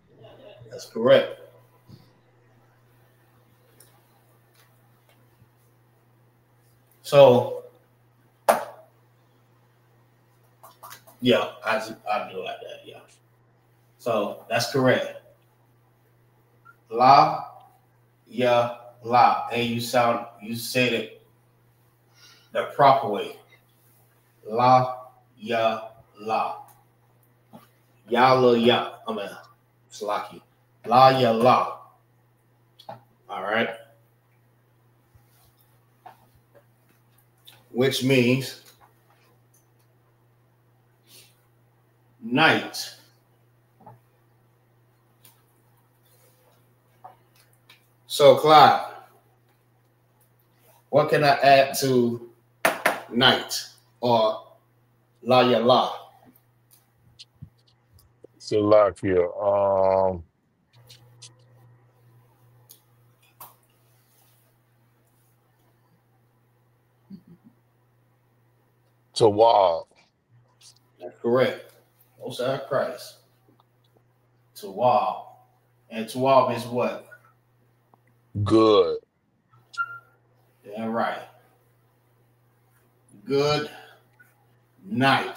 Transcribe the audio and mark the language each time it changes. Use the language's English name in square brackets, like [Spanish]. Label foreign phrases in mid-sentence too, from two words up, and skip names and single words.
[English] That's correct. So, yeah, I do it like that. Yeah. So that's correct. La, ya, la, and you said it the proper way. La, ya, la. Ya, la, ya. I mean, it's lucky. La, ya, la. All right. Which means night. So, Clyde, what can I add to night or la ya la? Salakia. Tawab. That's correct. Most High Christ. Tawab. And Tawab is what? Good. Yeah, right. Good night.